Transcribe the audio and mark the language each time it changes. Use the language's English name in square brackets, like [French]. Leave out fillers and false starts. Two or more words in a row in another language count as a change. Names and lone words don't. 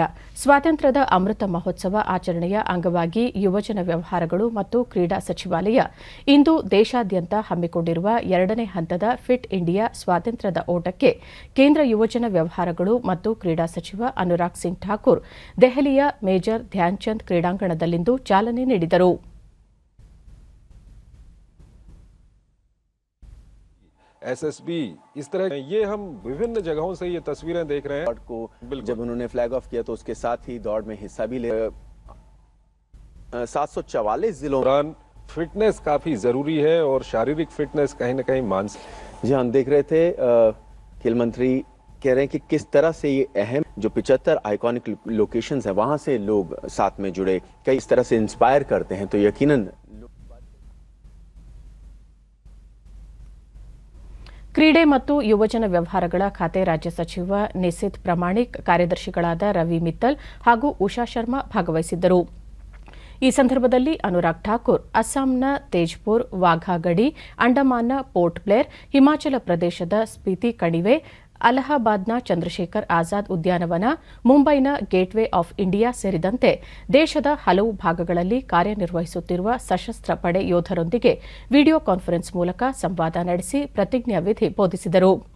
[Kannada] ಸ್ವಾತಂತ್ರ್ಯದ ಅಮೃತ ಮಹೋತ್ಸವ ಆಚರಣೆಯ ಅಂಗವಾಗಿ ಯುವಜನ ವ್ಯವಹಾರಗಳು ಮತ್ತು ಕ್ರೀಡಾ ಸಚಿವಾಲಯ ಇಂದು ದೇಶಾದ್ಯಂತ ಹಮ್ಮಿಕೊಂಡಿರುವ ಎರಡನೇ ಹಂತದ ಫಿಟ್ ಇಂಡಿಯಾ ಸ್ವಾತಂತ್ರ್ಯದ ಓಟಕ್ಕೆ ಕೇಂದ್ರ ಯುವಜನ ವ್ಯವಹಾರಗಳು ಮತ್ತು ಕ್ರೀಡಾ ಸಚಿವ ಅನುರಾಗ್ ಸಿಂಗ್ ಠಾಕೂರ್ ದೆಹಲಿಯ ಮೇಜರ್ ಧ್ಯಾನ್ಚಂದ್ ಕ್ರೀಡಾಂಗಣದಲ್ಲಿಂದು ಚಾಲನೆ ನೀಡಿದರು. [Hindi] SSB इस तरह ये हम विभिन्न जगहों से ये तस्वीरें देख रहे हैं को जब उन्होंने [English] flag off [Hindi] किया तो उसके साथ ही दौड़ में हिस्सा भी ले 744 जिलों दौरान फिटनेस काफी जरूरी है और शारीरिक फिटनेस कहीं न कहीं मानसिक। जी हम देख रहे थे खेल मंत्री कह रहे हैं कि किस तरह से ये अहम जो 75 [English] iconic locations [Hindi] हैं वहां से लोग साथ में जुड़े, कई इस तरह से इंस्पायर करते हैं, तो यकीनन [Kannada] ಕ್ರೀಡೆ ಮತ್ತು ಯುವಜನ ವ್ಯವಹಾರಗಳ ಖಾತೆ ರಾಜ್ಯ ಸಚಿವ ನಿಸಿತ್ ಪ್ರಮಾಣಿಕ್, ಕಾರ್ಯದರ್ಶಿಗಳಾದ ರವಿ ಮಿತ್ತಲ್ ಹಾಗೂ ಉಷಾ ಶರ್ಮಾ ಭಾಗವಹಿಸಿದ್ದರು. ಈ ಸಂದರ್ಭದಲ್ಲಿ ಅನುರಾಗ್ ಠಾಕೂರ್ ಅಸ್ಸಾಂನ ತೇಜ್ಪುರ್, ವಾಘಾ ಗಡಿ, ಅಂಡಮಾನ್ನ ಪೋರ್ಟ್ ಬ್ಲೇರ್, ಹಿಮಾಚಲ ಪ್ರದೇಶದ ಸ್ಪಿತಿ ಕಣಿವೆ, ಅಲಹಾಬಾದ್ನ ಚಂದ್ರಶೇಖರ್ ಆಜಾದ್ ಉದ್ಯಾನವನ, ಮುಂಬೈನ ಗೇಟ್ವೇ ಆಫ್ ಇಂಡಿಯಾ ಸೇರಿದಂತೆ ದೇಶದ ಹಲವು ಭಾಗಗಳಲ್ಲಿ ಕಾರ್ಯನಿರ್ವಹಿಸುತ್ತಿರುವ ಸಶಸ್ತ್ರ ಪಡೆ ಯೋಧರೊಂದಿಗೆ [English] video conference [Kannada] ಮೂಲಕ ಸಂವಾದ ನಡೆಸಿ ಪ್ರತಿಜ್ಞಾ ವಿಧಿ ಬೋಧಿಸಿದರು.